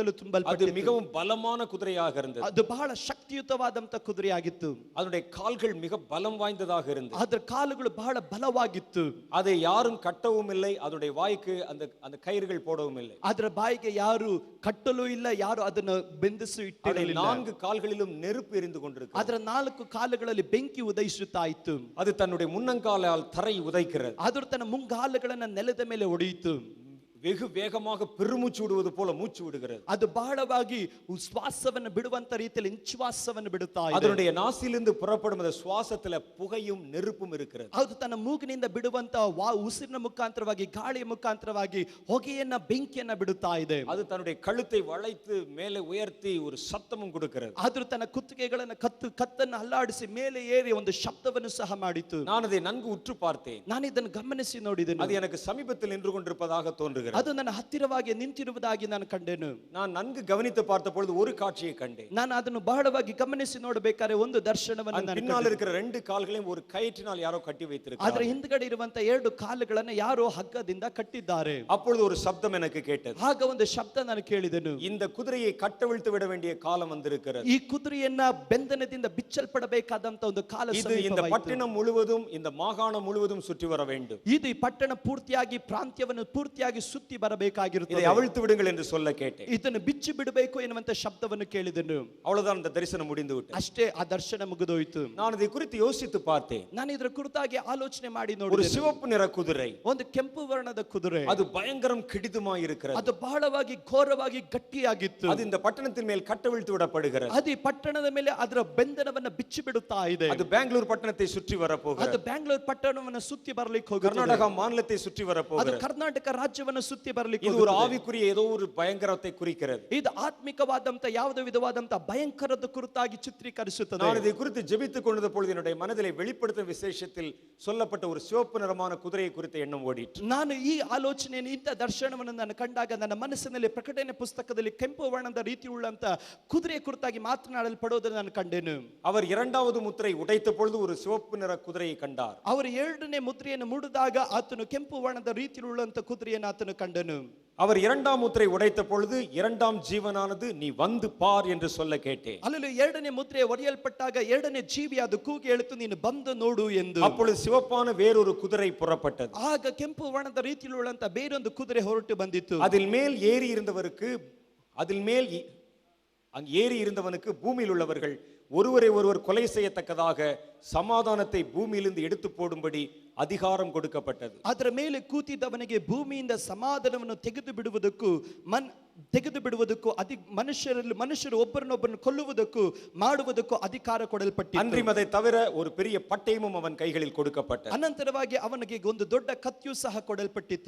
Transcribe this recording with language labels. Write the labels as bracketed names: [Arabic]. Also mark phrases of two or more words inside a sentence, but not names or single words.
[Tamil] அது [Kannada] ತುಂಬಲ್ಪಟ್ಟಿತ್ತು. [Tamil] மிகவும் பலமான குதிரையாக இருந்தது. [Kannada] ಅದು ಬಹಳ ಶಕ್ತಿಯುತವಾದಂತ ಕುದುರೆಯಾಗಿತ್ತು. [Tamil] அதனுடைய கால்கள் மிக பலம் வாய்ந்ததாக இருந்தது. [Kannada] ಅದರ ಕಾಲುಗಳು ಬಹಳ ಬಲವಾಗಿತ್ತು. [Tamil] அதை யாரும் கட்டவும் இல்லை, அதனுடைய வாய்க்கு அந்த அந்த கயிறுகள் போடவும் இல்லை. [Kannada] ಅದರ ಬಾಯಿಗೆ ಯಾರು ಕಟ್ಟಲು ಇಲ್ಲ, ಯಾರು ಅದನ್ನು ಬೆಂದಿಸಿ ಇಟ್ಟಿರಲಿಲ್ಲ. [Tamil] 4 கால்களிலும் நெருப்பு எரிந்து கொண்டிருக்கிறது. [Kannada] ಅದರ 4 ಕಾಲುಗಳಲ್ಲಿ ಬೆಂಕಿ ಉದಯಿಸುತ್ತಾ ಇತ್ತು. [Tamil] அது தன்னுடைய முன்னங்காலால் தரை உதைக்கிறது. [Kannada] ಅದು ತನ್ನ ಮುಂಗಾಲುಗಳನ್ನ ನೆಲದ ಮೇಲೆ ಹೊಡೆಯಿತು. [Tamil] வெகு வேகமாக பெருமூச்சு விடுவது போல மூச்சு விடுகிறது. [Kannada] ಅದು ಬಹಳವಾಗಿ ಶ್ವಾಸವನ್ನು ಬಿಡುವಂತ ರೀತಿಯಲ್ಲಿ ನಿಶ್ವಾಸವನ್ನು ಬಿಡುತ್ತಾ ಇದೆ. [Tamil] அதனுடைய நாசிலிருந்து புறப்படும் அந்த சுவாசத்துல புகையும் நெருப்பும் இருக்கிறது. [Kannada] ಅದು ತನ್ನ ಮೂಗಿನಿಂದ ಬಿಡುವಂತ ಉಸಿರಿನ ಮುಖಾಂತರವಾಗಿ ಗಾಳಿಯ ಮುಖಾಂತರವಾಗಿ ಹೊಗೆಯನ್ನ ಬೆಂಕಿಯನ್ನ ಬಿಡುತ್ತಾ ಇದೆ. [Tamil] அது தன்னுடைய கழுத்தை வளைத்து மேலே உயர்த்தி ஒரு சத்தமும் கொடுக்கிறது. [Kannada] ಅದು ತನ್ನ ಕುತ್ತಿಗೆಗಳನ್ನ ಕತ್ತನ್ನು ಅಲ್ಲಾಡಿಸಿ ಮೇಲೆ ಏರಿ ಒಂದು ಶಬ್ದವನ್ನು ಸಹ ಮಾಡಿತು. [Tamil] நான் அதை நன்கு உற்று பார்த்தேன். [Kannada] ನಾನು ಇದನ್ನು ಗಮನಿಸಿ ನೋಡಿದೆನು. [Tamil] அது எனக்கு சமீபத்தில் நின்று கொண்டிருப்பதாக தோன்றுகிறது. [Kannada] ಅದು ನನ್ನ ಹತ್ತಿರವಾಗಿ ನಿಂತಿರುವುದಾಗಿ ನಾನು ಕಂಡೆನು. [Tamil] நான் நன்கு கவனித்து பார்த்த பொழுது ஒரு காட்சியை கண்டேன். [Kannada] ನಾನು ಅದನ್ನು ಬಹಳವಾಗಿ ಗಮನಿಸಿ ನೋಡಬೇಕಾದ್ರೆ ಒಂದು ದರ್ಶನವನ್ನು ನಾನು [Tamil] பின்னால் இருக்கிற 2 கால்களையும் ஒரு கயிற்றினால் யாரோ கட்டி [Kannada] ಅದರ [Tamil] வைத்திருக்கிறார்கள். [Kannada] ಹಿಂದ್ಗಡೆ ಇರುವಂತ 2 ಕಾಲುಗಳನ್ನು ಯಾರೋ ಹಗ್ಗದಿಂದ ಕಟ್ಟಿದ್ದಾರೆ. [Tamil] அப்பொழுது ஒரு சப்தம் எனக்கு கேட்டது. [Kannada] ಆಗ ಒಂದು ಶಬ್ದ ನಾನು ಕೇಳಿದೆನು. [Tamil] இந்த குதிரையை கட்டவிழ்த்து விட வேண்டிய காலம் வந்திருக்கிறது. [Kannada] ಈ ಕುದುರೆಯನ್ನ ಬೆಂದನದಿಂದ ಬಿಚ್ಚಲ್ಪಡಬೇಕಾದಂತ ಒಂದು ಕಾಲ [Tamil] இது இந்த [Kannada] ಸಮೀಪವಾಯಿತು. [Tamil] பட்டணம் முழுவதும் இந்த மாகாணம் முழுவதும் சுற்றி வர வேண்டும். [Kannada] ಇದು ಈ ಪಟ್ಟಣ ಪೂರ್ತಿಯಾಗಿ ಪ್ರಾಂತ್ಯವನ್ನು ಪೂರ್ತಿಯಾಗಿ ಸುತ್ತಿ ಬರಬೇಕಾಗಿರುತ್ತದೆ. [Tamil] இதை அவிழ்த்து விடுங்கள் என்று சொல்ல கேட்டேன். [Kannada] ಇದನ್ನು ಬಿಚ್ಚಿ ಬಿಡಬೇಕು ಎನ್ನುವಂತ ಶಬ್ದವನ್ನು ಕೇಳಿದೆನು. [Tamil] அவ்வளவுதான் அந்த தரிசனம் முடிந்து விட்டது. [Kannada] ಅಷ್ಟೇ ಆ ದರ್ಶನ ಮುಗಿದೋಯ್ತು. [Tamil] நான் இதை குறித்து யோசித்து பார்த்தேன். [Kannada] ನಾನು ಇದರ ಕುರಿತಾಗಿ ಆಲೋಚನೆ ಮಾಡಿ [Tamil] ஒரு [Kannada] ನೋಡಿದೆ. [Tamil] சிவப்பு நிற குதிரை, [Kannada] ಒಂದು ಕೆಂಪು ವರ್ಣದ ಕುದುರೆ, [Tamil] அது பயங்கரம் கிடிதுமாய் இருக்கிறது. [Kannada] ಅದು ಬಹಳವಾಗಿ ಘೋರವಾಗಿ ಗಟ್ಟಿಯಾಗಿತ್ತು. [Tamil] அது இந்த பட்டணத்தின் மேல் கட்டவிழ்த்து விடப்படுகிறது. [Kannada] ಅದು ಈ ಪಟ್ಟಣದ ಮೇಲೆ ಅದರ ಬೆಂದನವನ್ನ ಬಿಚ್ಚಿ ಬಿಡುತ್ತಾ ಇದೆ. [Tamil] அது பெங்களூர் பட்டணத்தை சுற்றி [Kannada] ಅದು [Tamil] வரப்போகிறது. [Kannada] ಬ್ಯಾಂಗ್ಳೂರ್ ಪಟ್ಟಣವನ್ನು ಸುತ್ತಿ ಬರಲಿಕ್ಕೆ ಹೋಗುತ್ತದೆ. [Tamil] கர்நாடகா மாநிலத்தை சுற்றி [Kannada] ಅದು [Tamil] வரப்போகிறது. [Kannada] ಕರ್ನಾಟಕ ರಾಜ್ಯವನ್ನು ಸುತ್ತಿ ಬರಲಿಕ್ಕೆ [Tamil] இது ஒரு [Kannada] ಹೋಗುತ್ತದೆ. [Tamil] ஆவிக்குரிய ஏதோ ஒரு பயங்கரத்தை குறிக்கிறது. [Kannada] ಇದು ಆತ್ಮಿಕವಾದಂತ ಯಾವುದೇ ವಿಧವಾದಂತ ಭಯಂಕರದ ಕುರಿತಾಗಿ ಚಿತ್ರೀಕರಿಸುತ್ತದೆ. [Tamil] நான் இதை குறித்து ஜெபித்துக் கொண்டிருந்த பொழுது என்னுடைய மனதிலே வெளிப்படுத்தும் விசேஷத்தில் சொல்லப்பட்ட ஒரு சிவப்பு நிறமான குதிரையை குறித்த எண்ணம் ஓடிற்று. [Kannada] ನಾನು ಈ ಆಲೋಚನೆಯನ್ನು ಇಂಥ ದರ್ಶನವನ್ನು ನಾನು ಕಂಡಾಗ ನನ್ನ ಮನಸ್ಸಿನಲ್ಲಿ ಪ್ರಕಟಣೆ ಪುಸ್ತಕದಲ್ಲಿ ಕೆಂಪು ವರ್ಣದ ರೀತಿ ಉಳ್ಳಂತ ಕುದುರೆಯ ಕುರಿತಾಗಿ ಮಾತನಾಡಲ್ಪಡೋದನ್ನು ನಾನು ಕಂಡೆನು. [Tamil] அவர் 2வது முத்திரை உடைத்த பொழுது ஒரு சிவப்பு நிற குதிரையை கண்டார். [Kannada] ಅವರು 2ನೇ ಮುದ್ರೆಯನ್ನು ಮುಡಿದಾಗ ಆತನು ಕೆಂಪು ವರ್ಣದ ರೀತಿ ಉಳ್ಳಂತ ಕುದುರೆಯನ್ನು ಆತನು ಕಂಡನು. [Tamil] அவர் 2ஆம் முத்திரை உடைத்த பொழுது 2ஆம் ஜீவனானது நீ வந்து பார் என்று சொல்ல கேட்டேன். [Kannada] ಅಲ್ಲಿ 2ನೇ ಮುದ್ರೆ ಒಡೆಯಲ್ಪಟ್ಟಾಗ 2ನೇ ಜೀವಿ ಅದು ಕೂಗಿ ಹೇಳಿತು, ನೀನು ಬಂದು ನೋಡು ಎಂದು. [Tamil] அப்பொழுது சிவப்பான வேறொரு குதிரை புறப்பட்டது. [Kannada] ಆಗ ಕೆಂಪು ವರ್ಣದ ರೀತಿಯುಳ್ಳಂತ ಬೇರೊಂದು ಕುದುರೆ ಹೊರಟು ಬಂದಿತ್ತು. [Tamil] அதில் மேல் ஏறி இருந்தவருக்கு அங்கு ஏறி இருந்தவனுக்கு பூமியில் உள்ளவர்கள் ஒருவரை ஒருவர் கொலை செய்யத்தக்கதாக சமாதானத்தை பூமியிலிருந்து எடுத்து போடும்படி அதிகாரம் கொடுக்கப்பட்டது. [Kannada] ಅದರ ಮೇಲೆ ಕೂತಿದ್ದವನಿಗೆ ಭೂಮಿಯಿಂದ ಸಮಾಧಾನವನ್ನು ತೆಗೆದು ಬಿಡುವುದಕ್ಕೂ ಮನುಷ್ಯರು ಒಬ್ಬರನ್ನೊಬ್ಬರನ್ನು ಕೊಲ್ಲುವುದಕ್ಕೂ ಮಾಡುವುದಕ್ಕೂ ಅಧಿಕಾರ ಕೊಡಲ್ಪಟ್ಟಿತು. [Tamil] அன்றியும் அதை தவிர ஒரு பெரிய பட்டயமும் அவன் கைகளில் கொடுக்கப்பட்டது. [Kannada] ಅನಂತರವಾಗಿ ಅವನಿಗೆ ಒಂದು ದೊಡ್ಡ ಕತ್ತಿಯೂ ಸಹ ಕೊಡಲ್ಪಟ್ಟಿತು.